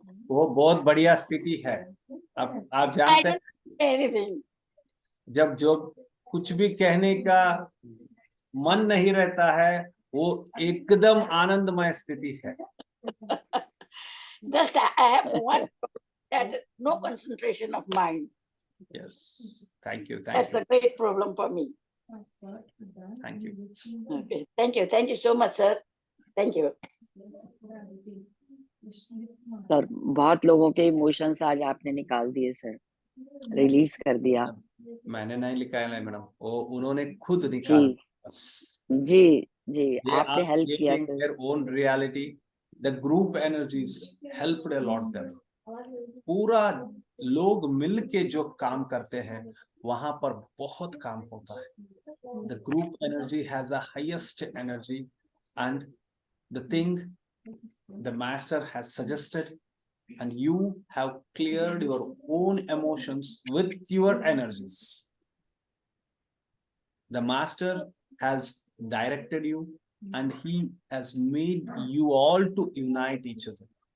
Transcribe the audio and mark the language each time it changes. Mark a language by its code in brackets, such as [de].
[hi] वो बहुत बढ़िया स्थिति है। अब आप जानते हैं [en] anything, [hi] जब जो कुछ भी कहने का मन नहीं रहता है वो एकदम आनंदमय स्थिति है। [en] just I have one that no concentration of mind. Yes, thank you. That's a great problem for me. Thank you. Okay, thank you so much, sir. Thank you. [hi] Sir, बहुत लोगों के इमोशंस आज आपने निकाल दिए सर, रिलीज कर दिया। मैंने नहीं निकाला है मैडम, वो उन्होंने खुद निकाला। जी, आपने हेल्प किया sir. [en] Their own reality, the group energies helped a lot them. [hi] पूरा लोग मिल के जो काम करते हैं वहां पर बहुत काम होता है. [en] The group energy has a highest energy, and the thing the master has suggested, and you have cleared your own emotions with your energies. The master has directed you, and he has made you all to unite each other.